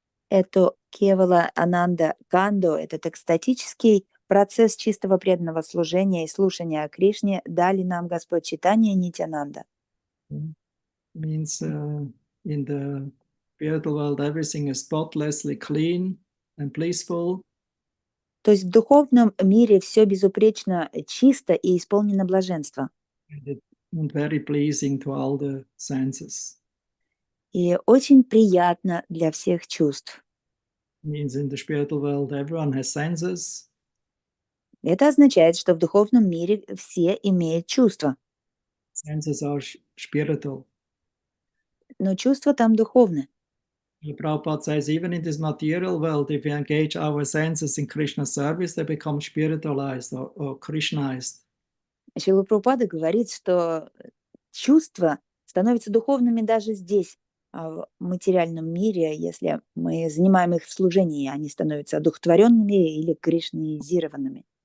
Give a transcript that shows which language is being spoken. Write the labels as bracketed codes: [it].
[ru] Это Кевала Ананда Канду, этот экстатический процесс чистого преданного служения и слушания о Кришне дали нам Господь Чайтанья Нитянанда. [en] Means in the spiritual world everything is spotlessly clean and blissful. [ru] То есть в духовном мире все безупречно чисто и исполнено блаженства. [en] And very pleasing to all the senses. [ru] И очень приятно для всех чувств. [en] Means in the spiritual world everyone has senses. [ru] Это означает, что в духовном мире все имеют чувства. [en] Senses are spiritual. [ru] Но чувства там духовны. [en] Prabhupada says even in this material world, if we engage our senses in Krishna service, they become spiritualized or Krishnaized. [ru] Шрила Прабхупада говорит, что чувства становятся духовными даже здесь, в материальном мире, если мы занимаем их в служении, они становятся одухотворенными или кришнаизированными.